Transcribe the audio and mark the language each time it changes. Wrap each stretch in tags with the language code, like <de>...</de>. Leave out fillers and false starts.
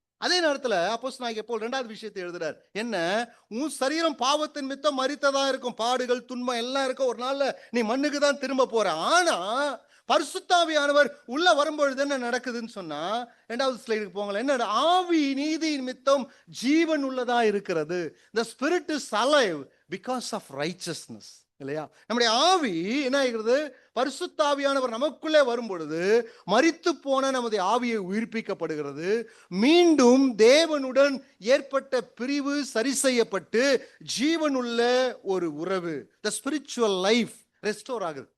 <ta>அதே நேரத்துல அப்போஸ்தலனாகிய பவுல் 2வது விஷயத்தை எழுதுறார். என்ன, உன் சரீரம் பாவத்தின் மித்தம் மரித்ததா இருக்கும். பாடுகள், துன்பம் எல்லாம் இருக்கும். ஒரு நாள்ல நீ மண்ணுக்கு தான் திரும்ப போற. ஆனா பரிசுத்தாவியானவர் உள்ள வரும்பொழுது என்ன நடக்குதுன்னு சொன்னா, 2வது ஸ்லைடுக்கு போங்களேன். என்ன, ஆவி நீதியின் மித்தம் ஜீவன் உள்ளதா இருக்கிறது.</ta> <en>The spirit is alive because of righteousness.</en> <ta>இல்லையா, நம்முடைய ஆவி என்ன ஆகிறது? பரிசுத்தாவியானவர் நமக்குள்ளே வரும் பொழுது மரித்து போன நமது ஆவியை உயிர்ப்பிக்கப்படுகிறது. மீண்டும் தேவனுடன் ஏற்பட்ட பிரிவு சரி செய்யப்பட்டு ஜீவனுள்ள ஒரு உறவு,</ta> <en>the spiritual life</en> <ta>ரெஸ்டோர் ஆகுது.</ta>